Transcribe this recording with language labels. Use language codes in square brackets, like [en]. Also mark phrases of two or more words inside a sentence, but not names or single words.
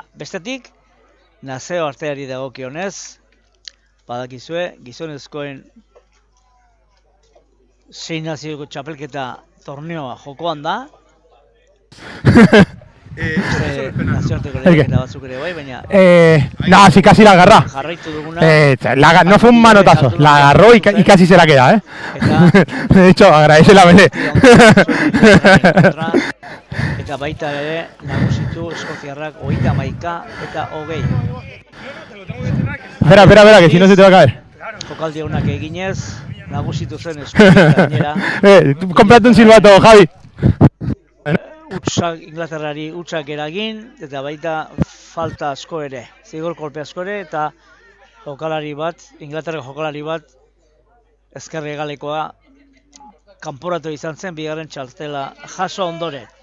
[eu] Bestetik, nazio arteari dagokionez, badakizue, gizonezkoen 6 nazioko txapelketa torneoa jokoan da. Nazioarteko lehiaketa batzuk ere bai, baina... [es] No, sí, casi la agarra. [eu] Jarraitu duguna... [es] no fue un manotazo, la agarró y casi se la queda, ¿eh? De hecho, agradece la Belé. [eu] Eta baita ere, nagusitu Eskoziarrak 31 eta 20. [es] Espera, que si no se te va a caer. [eu] Jokaldi honak eginez, nagusitu zen Eskozia gainera. [es] Cómprate un silbato, Javi. [eu] Inglaterrari utsak eragin, eta baita falta asko ere, zigor kolpe asko ere, eta jokalari bat, Inglaterrako jokalari bat, ezkerri egalekoa, kanporatu izan zen, bigarren txartela jaso ondoren.